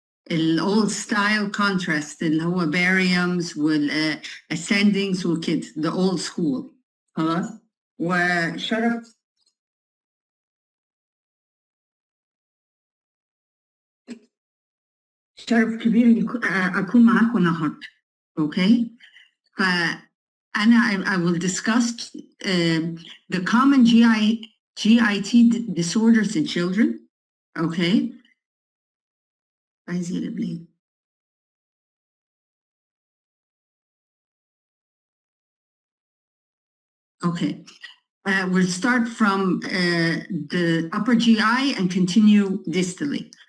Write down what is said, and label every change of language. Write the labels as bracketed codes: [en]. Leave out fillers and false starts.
[en] الأولد style contrast اللي هو bariums والascendings وكده، the old school. [ar] خلاص، وشرف كبير أكون معاكم النهاردة. [en] Okay, فأنا I will discuss the common GIT disorders in children. Okay. [ar] عايز يقلب ليه؟ Okay. [en] We'll start from the upper GI and continue distally.